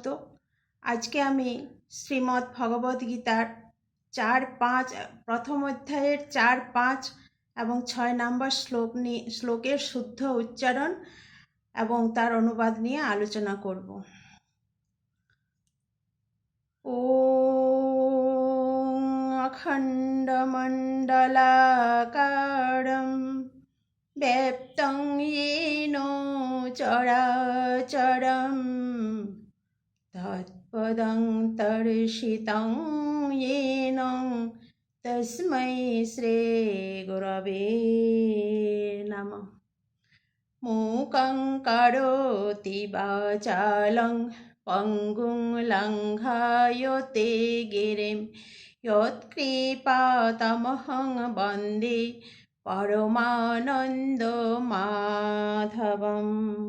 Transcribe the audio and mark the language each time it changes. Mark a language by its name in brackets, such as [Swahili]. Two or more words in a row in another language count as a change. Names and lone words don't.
[Bangla] আজকে আমি শ্রীমদ্ ভগবদ গীতার 4-5 প্রথম অধ্যায়ের 4-5 এবং 6 নম্বর শ্লোকের শুদ্ধ উচ্চারণ এবং তার অনুবাদ নিয়ে আলোচনা করব। [Sanskrit] ওম অখণ্ডমণ্ডলাকারম ব্যপ্তং येन চরাচরম তৎপদং দর্শিতং येन তস্मै শ্রী গুরবে নমঃ। মূকং করোতি বাচালং পঙ্গুং লঙ্ঘায়তে গিরিম যৎকৃপাতমহং বন্দে পরমানন্দ মাধবম।